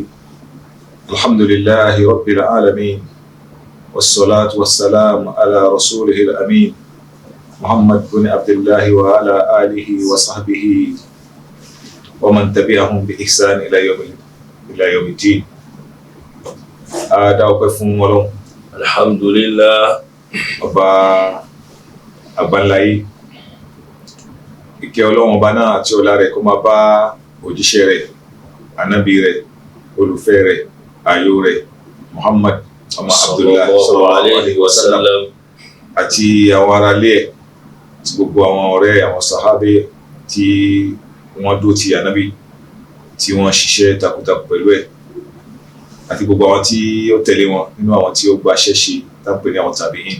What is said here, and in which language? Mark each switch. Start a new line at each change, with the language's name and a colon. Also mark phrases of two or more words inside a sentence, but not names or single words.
Arabic: الحمد لله رب العالمين والصلاة والسلام على رسوله الأمين محمد بن عبد الله وعلى آله وصحبه ومن تبعهم بإحسان إلى يوم الدين.
Yoruba: Adáwọ̀pẹ́ fún Ọlọ́run. Alhamdulillah. Ọba àgbáńláyé. Ìkẹ́ Ọlọ́run ọba náà àti ọlá rẹ̀ kó máa bá òjíṣẹ́ rẹ̀, ànábì rẹ̀, olùfẹ́ rẹ̀, ààyò rẹ̀, Muhammad ọmọ Abdullah
Arabic: صلى الله عليه وسلم
Yoruba: àti àwọn aráalé ẹ̀, àti gbogbo àwọn ọ̀rẹ́, àwọn sàhábé tí wọ́n dó ti ànábì, tí wọ́n ṣiṣẹ́ takuntakun pẹ̀lú ẹ̀, àti gbogbo àwọn tí ó tẹ̀lé wọn nínú àwọn tí ó gba iṣẹ́ ṣe tápẹ́ ní àwọn tàbíìn.